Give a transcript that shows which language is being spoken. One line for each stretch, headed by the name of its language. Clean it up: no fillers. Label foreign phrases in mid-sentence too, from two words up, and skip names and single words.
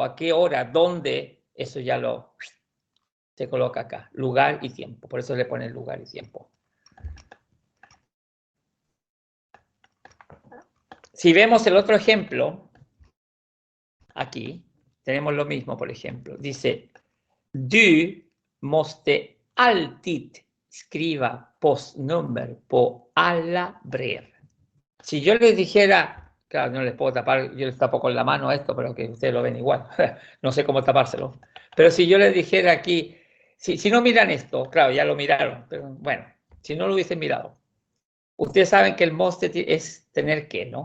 Spanish: ¿A qué hora? ¿Dónde? Eso ya se coloca acá. Lugar y tiempo. Por eso le ponen lugar y tiempo. Si vemos el otro ejemplo, aquí tenemos lo mismo, por ejemplo. Dice,
Swedish: du måste alltid skriva postnummer på alla brev.
Spanish: Si yo les dijera, claro, no les puedo tapar, yo les tapo con la mano esto, pero que ustedes lo ven igual. No sé cómo tapárselo. Pero si yo les dijera aquí, si no miran esto, claro, ya lo miraron, pero bueno, si no lo hubiesen mirado. Ustedes saben que el måste es tener que, ¿no?